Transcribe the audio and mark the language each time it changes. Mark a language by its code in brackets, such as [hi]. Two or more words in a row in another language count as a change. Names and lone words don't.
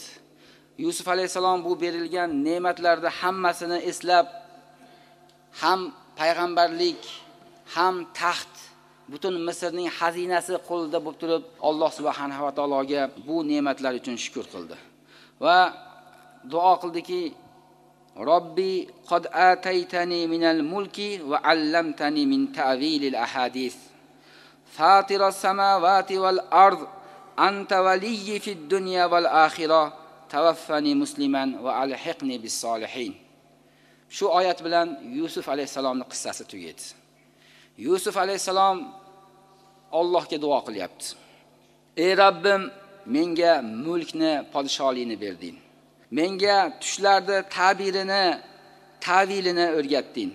[uz] Yusuf alayhisalom bu berilgan ne'matlarni hammasini eslab, ham payg'ambarlik, ham taxt, butun Misrning xazinasi qo'lida bo'lib turib, Alloh [ar] سبحانه وتعالى [uz] bu ne'matlar uchun shukr qildi. Va duo qildiki: [ar] رب قد آتيتني من الملك وعلمتني من تأويل الأحاديث. فاطر السماوات والأرض أنت وليي في الدنيا والآخرة توفني مسلما وألحقني بالصالحين. [uz] Shu oyat bilan Yusuf alayhisalomning qissasi tugaydi. Yusuf alayhisalom Allohga duo qilyapti. Ey Rabbim, menga mulkni, podshohlikni berding. Menga tushlarda ta'vilini o'rgatding.